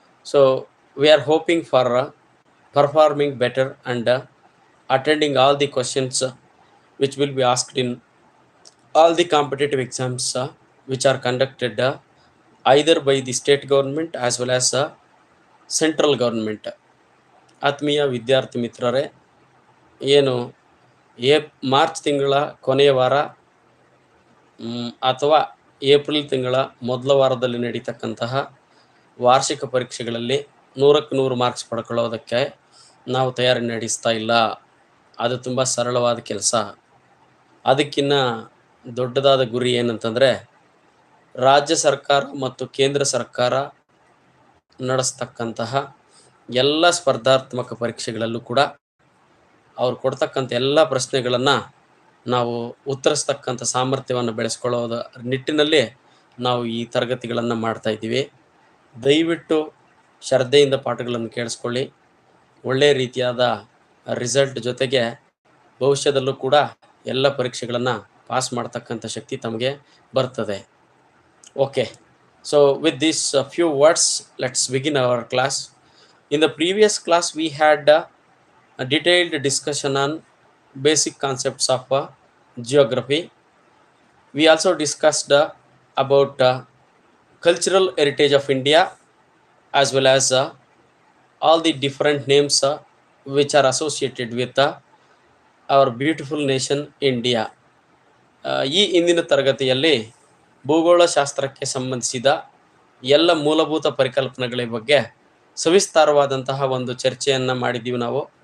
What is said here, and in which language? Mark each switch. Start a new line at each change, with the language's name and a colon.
English: So we are hoping for performing better and attending all the questions which will be asked in all the competitive exams which are conducted either by the state government as well as central government.
Kannada: ಆತ್ಮೀಯ ವಿದ್ಯಾರ್ಥಿ ಮಿತ್ರರೇ, ಏನು March ತಿಂಗಳ ಕೊನೆಯ ವಾರ ಅಥವಾ April ತಿಂಗಳ ಮೊದಲ ವಾರದಲ್ಲಿ ನಡೀತಕ್ಕಂತಹ ವಾರ್ಷಿಕ ಪರೀಕ್ಷೆಗಳಲ್ಲಿ 100ಕ್ಕೆ 100 ಮಾರ್ಕ್ಸ್ ಪಡ್ಕೊಳ್ಳೋದಕ್ಕೆ ನಾವು ತಯಾರಿ ನಡೆಸ್ತಾ ಇಲ್ಲ. ಅದು ತುಂಬ ಸರಳವಾದ ಕೆಲಸ. ಅದಕ್ಕಿಂತ ದೊಡ್ಡದಾದ ಗುರಿ ಏನಂತಂದರೆ, ರಾಜ್ಯ ಸರ್ಕಾರ ಮತ್ತು ಕೇಂದ್ರ ಸರ್ಕಾರ ನಡೆಸ್ತಕ್ಕಂತಹ ಎಲ್ಲ ಸ್ಪರ್ಧಾತ್ಮಕ ಪರೀಕ್ಷೆಗಳಲ್ಲೂ ಕೂಡ ಅವ್ರು ಕೊಡ್ತಕ್ಕಂಥ ಎಲ್ಲ ಪ್ರಶ್ನೆಗಳನ್ನು ನಾವು ಉತ್ತರಿಸ್ತಕ್ಕಂಥ ಸಾಮರ್ಥ್ಯವನ್ನು ಬೆಳೆಸ್ಕೊಳ್ಳೋದ ನಿಟ್ಟಿನಲ್ಲಿ ನಾವು ಈ ತರಗತಿಗಳನ್ನು ಮಾಡ್ತಾ ಇದ್ದೀವಿ. ದಯವಿಟ್ಟು ಶ್ರದ್ಧೆಯಿಂದ ಪಾಠಗಳನ್ನು ಕೇಳಿಸ್ಕೊಳ್ಳಿ. ಒಳ್ಳೆಯ ರೀತಿಯಾದ ರಿಸಲ್ಟ್ ಜೊತೆಗೆ ಭವಿಷ್ಯದಲ್ಲೂ ಕೂಡ ಎಲ್ಲ ಪರೀಕ್ಷೆಗಳನ್ನು ಪಾಸ್ ಮಾಡ್ತಕ್ಕಂಥ ಶಕ್ತಿ ತಮಗೆ ಬರ್ತದೆ.
English: Okay, so with these few words, let's begin our class. In the previous class, we had a detailed discussion on basic concepts of geography. We also discussed about cultural heritage of India, as well as all the different names which are associated with our beautiful nation India.
Kannada: ಈ ಇಂದಿನ ತರಗತಿಯಲ್ಲಿ ಭೂಗೋಳಶಾಸ್ತ್ರಕ್ಕೆ ಸಂಬಂಧಿಸಿದ ಎಲ್ಲ ಮೂಲಭೂತ ಪರಿಕಲ್ಪನೆಗಳ ಬಗ್ಗೆ ಸವಿಸ್ತಾರವಾದಂತಹ ಒಂದು ಚರ್ಚೆಯನ್ನು ಮಾಡಿದ್ದೀವಿ ನಾವು.